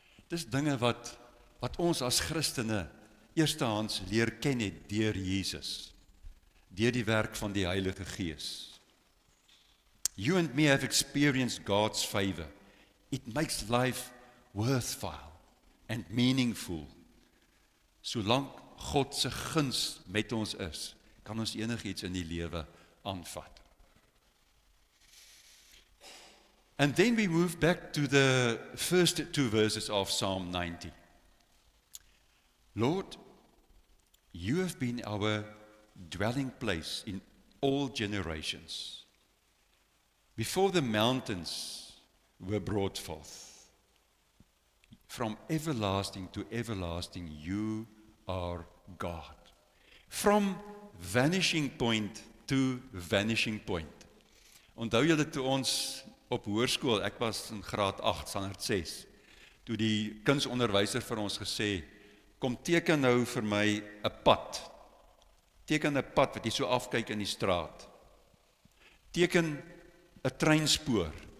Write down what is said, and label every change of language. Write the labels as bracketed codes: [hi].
[af] Dis dinge wat ons as Christene eerstehands leer ken het deur Jesus, deur die werk van die Heilige Gees. [en] You and me have experienced God's favor. It makes life worthwhile and meaningful. [af] Solank God se guns met ons is, kan ons enigiets in die lewe aanvat. [en] And then we move back to the first 2 verses of Psalm 90. Lord, you have been our dwelling place in all generations. Before the mountains were brought forth, from everlasting to everlasting, you are God. From vanishing point to vanishing point. [af] Onthou julle toe ons op hoërskool, ek was in graad 8, standaard 6, toe die kunsonderwyser vir ons gesê, kom teken nou vir my 'n pad. Teken 'n pad wat jy so afkyk in die straat. Teken 'n treinspoor